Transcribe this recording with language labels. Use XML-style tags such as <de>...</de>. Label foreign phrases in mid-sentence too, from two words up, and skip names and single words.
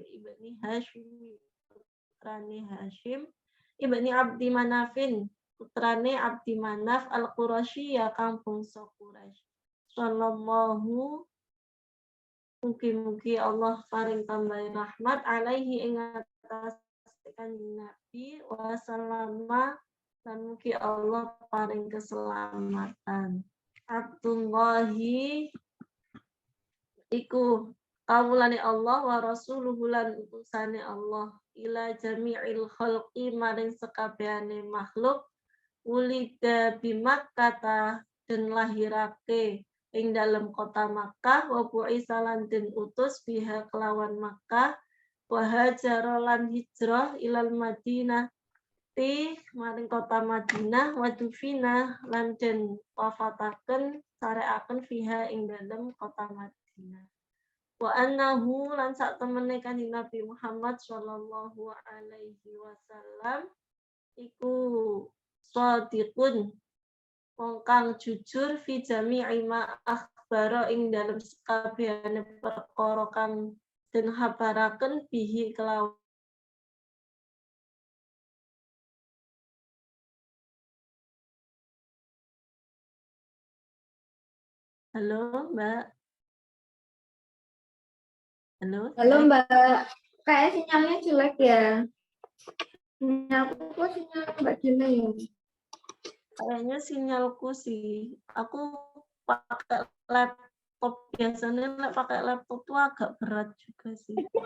<jv>ibni Hashim putrane Hashim ibni Abdi Manafin putrane Abdi Manaf al-Qurasyi ya kang bangsa Quraisy sallallahu mugi-mugi Allah paring tambahi rahmat alaihi ing atas Kanjeng Nabi</jv> <ar>wa sallama</ar> <jv>dan mugi Allah paring keselamatan. Abdullahi iku kawulane Allah</jv> <ar>wa rasuluhu</ar> <jv>lan utusane Allah</jv> <ar>ila jami'il khalqi</ar> <jv>maring sekabehane makhluk</jv> <ar>ulida bi Makkah</ar> <jv>den lahirake ing dalam kota Makkah</jv> <ar>wa bu'isa</ar> <jv>lan den utus biha kelawan Makkah</jv> <ar>wa hajara</ar> <jv>lan hijrah</jv> <ar>ilal Madinah</ar> <jv>maring kota Madinah wadufina lan den wafataken sareaken fiha ing dalem kota Madinah</jv> <ar>wa annahu</ar> <jv>lan sak temene Kanjeng Nabi Muhammad</jv> <ar>sallallahu alaihi wasallam</ar> <jv>iku shadiqun wong kang jujur</jv> <ar>fi jami'i ma akhbara</ar> <jv>ing dalem sakabehane perkara kang den habaraken bihi kelawan.</jv> <id>Halo, Mbak. Halo, Mbak. Kayak sinyalnya jelek ya. Sinyalku kok sinyal Mbak jelek ya? Kayaknya sinyalku sih. Aku pakai laptop biasanya pakai laptop tuh agak berat juga sih.</id>